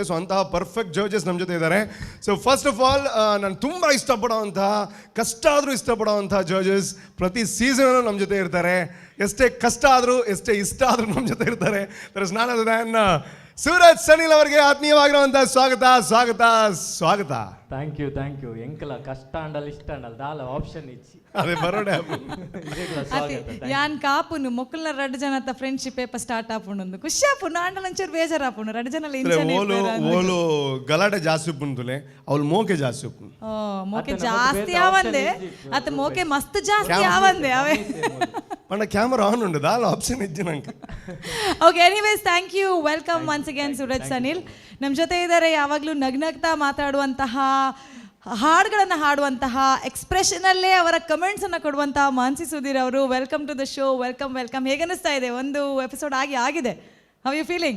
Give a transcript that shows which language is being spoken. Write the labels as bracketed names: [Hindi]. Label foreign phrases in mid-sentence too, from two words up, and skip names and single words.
[Kannada] ಸೊ ಅಂತಹ [English] perfect judges [Kannada] ನಮ್ಮ ಜೊತೆ ಇದ್ದಾರೆ. ಸೊ [English] first of all, [Kannada] ನಾನು ತುಂಬ ಇಷ್ಟಪಡೋವಂತಹ, ಕಷ್ಟ ಆದರೂ ಇಷ್ಟಪಡೋವಂಥ ಜಡ್ಜಸ್ ಪ್ರತಿ ಸೀಸನಲ್ಲೂ ನಮ್ಮ ಜೊತೆ ಇರ್ತಾರೆ. ಎಷ್ಟೇ ಕಷ್ಟ ಆದರೂ, ಎಷ್ಟೇ ಇಷ್ಟ ಆದರೂ ನಮ್ಮ ಜೊತೆ ಇರ್ತಾರೆ. ಸೂರಜ್ ಸನಿಲ್ ಅವರಿಗೆ ಆತ್ಮೀಯವಾಗಿರುವಂಥ ಸ್ವಾಗತ ಸ್ವಾಗತ ಸ್ವಾಗತ. [English] thank you [Tulu] ಎಂಕಲ ಕಷ್ಟ ಅಂಡಲ್ ಇಷ್ಟ ಅಂಡಲ್ ದಾಲ ಆಪ್ಷನ್ ಇಚ್ಚಿ ಅದೇ ಬರೋಡೆ ಯಾನ್ ಕಾಪುನು ಮೊಕ್ಕಲ್ನ 2 ಜನತ [English] friendship paper start [Tulu] ಆಪುಂಡು ಖುಷಿ ಆಪುಂಡು ಆಂಡಲ ಒಂಚೂರು ಬೇಜಾರು ಆಪುಂಡು 2 ಜನ ಓಲು ಗಲಾಟೆ ಜಾಸ್ತಿ ಉಪ್ಪುಂತುಲೆ ಅವ್ಲು ಮೋಕೆ ಜಾಸ್ತಿ ಉಪ್ಪುಂಡು. ಮೋಕೆ ಜಾಸ್ತಿ ಆವಂದೆ ಅತ್ತ ಮೋಕೆ ಮಸ್ತ್ ಜಾಸ್ತಿ ಆವಂದೆ ಅವೇ ಪಂಡ [English] camera on [Tulu] ಉಂಡು ದಾಲ ಆಪ್ಷನ್ ಇಜ್ಜಿ ನಂಗೆ. [English] okay, anyways thank you, welcome once again Sooraj Sanil. [Kannada] ನಮ್ಮ ಜೊತೆ ಇದ್ದಾರೆ ಯಾವಾಗಲೂ ನಗ್ನಗ್ತಾ ಮಾತಾಡುವಂತಹ, ಹಾಡುಗಳನ್ನು ಹಾಡುವಂತಹ, ಎಕ್ಸ್ಪ್ರೆಷನಲ್ಲೇ ಅವರ ಕಮೆಂಟ್ಸನ್ನು ಕೊಡುವಂತಹ ಮಾನ್ಸಿ ಸುಧೀರ್ ಅವರು. [English] welcome to the show. welcome welcome. [Kannada] ಹೇಗನ್ನಿಸ್ತಾ ಇದೆ? ಒಂದು ಎಪಿಸೋಡ್ ಆಗಿದೆ. [English] how you feeling?